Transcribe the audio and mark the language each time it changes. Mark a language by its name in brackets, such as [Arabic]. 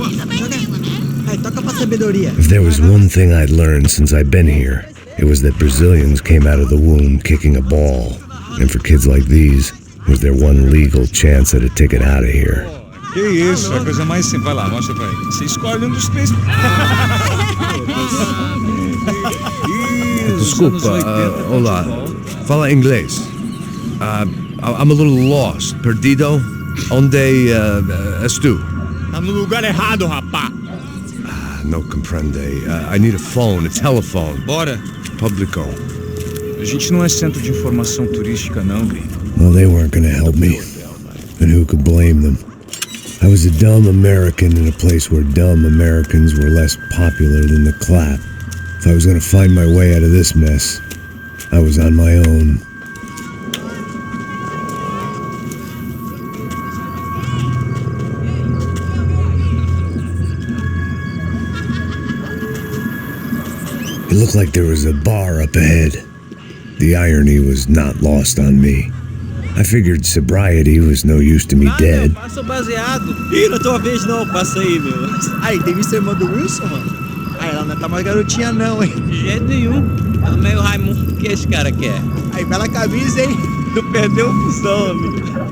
[English] If there was one thing I'd learned since I'd been here, it was that Brazilians came out of the womb kicking a ball. And for kids like these, it was their one legal chance at a ticket out of here. [Portuguese] Que isso, a coisa mais simples. Vai lá, mostra pra ele. Você escolhe um dos três. Desculpa, olá. Fala inglês. [English] I'm a little lost. [Portuguese] Perdido? Onde és tu? Tá no lugar errado, rapá. [Spanish] No comprende. [English] I need a phone, a telephone. [Portuguese] Bora. Publico. A gente não é centro de informação turística, não, gringo. [English] Well, they weren't gonna help me. And who could blame them? I was a dumb American in a place where dumb Americans were less popular than the clap. If I was gonna find my way out of this mess, I was on my own. It looked like there was a bar up ahead. The irony was not lost on me. I figured sobriety was no use to me dead. [Portuguese] Passa o baseado. Ih, não é tua vez não, passa aí, meu. Aí, tem visto a irmã do Wilson, mano? Aí, ela não tá mais garotinha não, hein? De jeito nenhum. É meio Raimundo. O que esse cara quer? Aí, bela camisa, hein? Não perdeu fusão, amigo.